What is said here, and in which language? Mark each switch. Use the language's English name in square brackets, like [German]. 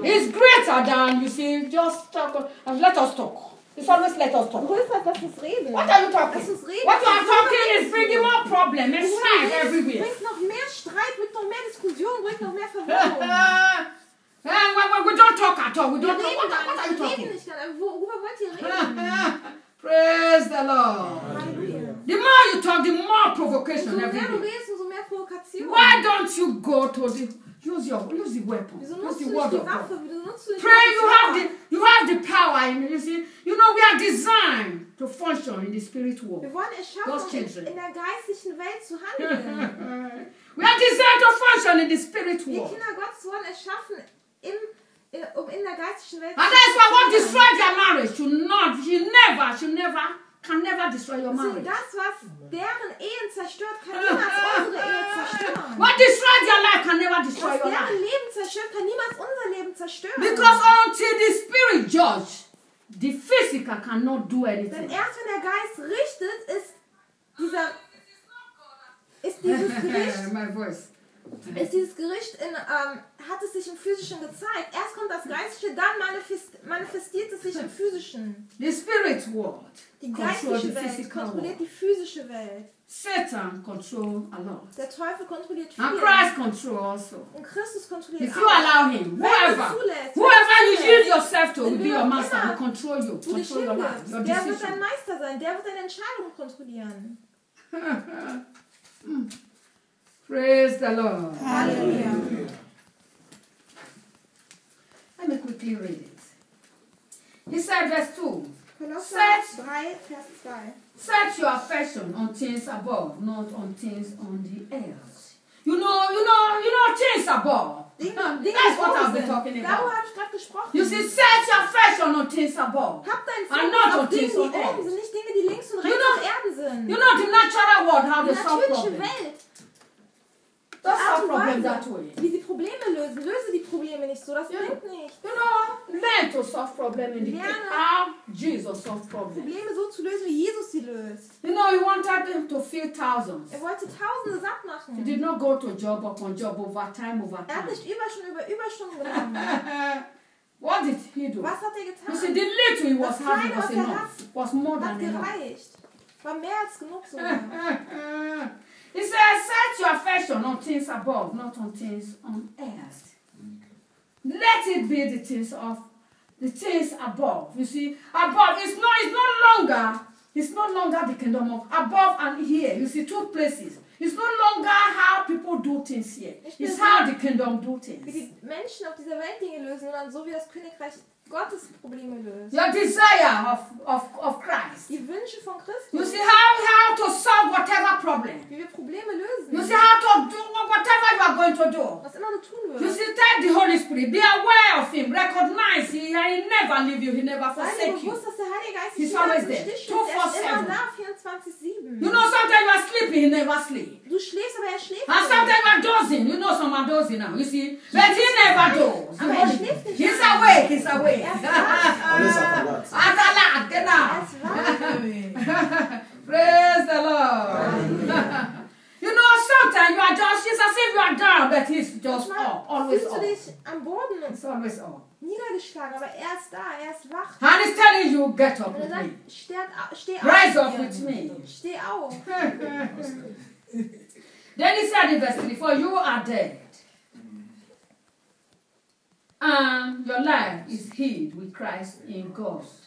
[English] It's greater than, you see, just talk and let us talk. It's always let us talk. [German] Größer als lass uns reden. [English] What are you talking? [German] Lass uns reden. [English] What you are talking is bringing more problems and strife everywhere. [German] Bringt noch mehr Streit, bringt noch mehr Diskussion, bringt noch mehr Verwirrung. [English] We don't talk at all. We don't talk. What are you talking? Praise the Lord. The more you talk, the more provocation. Why don't you go to the use the weapon? Use the word of God. Pray. You have the power. You see. You know we are designed to function in the spirit world. God's children. [German] In der geistlichen Welt zu handeln. [English] We are designed to function in the spirit world. [German] Die Kinder Gottes wurden erschaffen. Im um in der geistlichen Welt. [English] But that's why won't destroy their marriage. You never can never destroy your marriage. [German] So das was deren Ehen zerstört, kann niemals unsere Ehe zerstören. [English] What destroys your life can never destroy [German] was [English] your life. [German] Deren Leben zerstört, kann niemals unser Leben zerstören. [English] Because until the spirit judge, the physical cannot do anything. [German] Denn erst wenn der Geist richtet, ist dieses Gericht in hat es sich im Physischen gezeigt. Erst kommt das Geistliche, dann manifestiert es sich im Physischen. [English] The spirit world. [German] Die geistliche Welt kontrolliert die physische Welt. [English] Satan control a lot. [German] Der Teufel kontrolliert viel. [English] And Christ control also. [German] Und Christus kontrolliert [English] auch. If you allow him, whoever you yield yourself to will be your master, will control you, control your life, your decision. [German] Der wird dein Meister sein, der wird deine Entscheidung kontrollieren. [English] Praise the Lord. [German] Hallelujah. [English] Let me quickly read it. He said verse 2. Set your affection on things above, not on things on the earth. You know, things above. That's what I've been talking about. You see, set your affection on things above. And not on things on earth. You know the natural world, how to solve problems. Don't solve problems that way. [German] Wie sie Probleme lösen. Löse die Probleme nicht so. Das bringt nichts. [English] You know, learn to solve problems in the way how Jesus solved problems. [German] Probleme so zu lösen, wie Jesus sie löst. [English] You know, he wanted him to feed thousands. [German] Er wollte Tausende satt machen. [English] He did not go to job upon job over time. [German] Er hat nicht Überstunden gemacht. [English] What did he do? [German] Was hat er getan? [English] You see, the little he was having was enough. Was more than enough. [German] Hat gereicht. War mehr als genug sogar. [English] He says, set your affection on things above, not on things on earth. Let it be the things above. You see, above is no longer the kingdom of above and here. You see, two places. It's no longer how people do things here. It's how the kingdom do things. [German] Wie die Menschen auf dieser Welt Dinge lösen, sondern so wie das Königreich Gottes Probleme löst. [English] Your desire of Christ. [German] Die Wünsche von Christus. [English] You see how to solve whatever problem. [German] Wie wir Probleme lösen. [English] You see how to do whatever you are going to do. [German] Was immer du tun willst. [English] You see, tell the Holy Spirit, be aware of him, recognize he never leave you, he never forsake you. [German] Sei bewusst, dass der Heilige Geist dich immer im Stich hält. Er ist immer da, 24/7. [English] You know, sometimes you are sleeping, he never sleeps. [German] Du schläfst, aber er schläft. [English] And sometimes you are dozing. You know, some are dozing now. You see, but he never does. [German] Aber er schläft nicht. [English] He's awake. [German] Er ist wach. Atalat, genau. Er ist wach. [English] Praise the Lord. You know, sometimes you are just, it's as if you are down, but he's just up, always up. [German] Du dich am Boden. [English] It's always up. [German] Niedergeschlagen, aber er ist da, er ist wach. [English] And he's telling you, get up with me. [German] Steh auf. [English] Rise up with me. [German] Steh auf. [English] Then he said in verse 3, for you are dead. Your life is hid with Christ in God.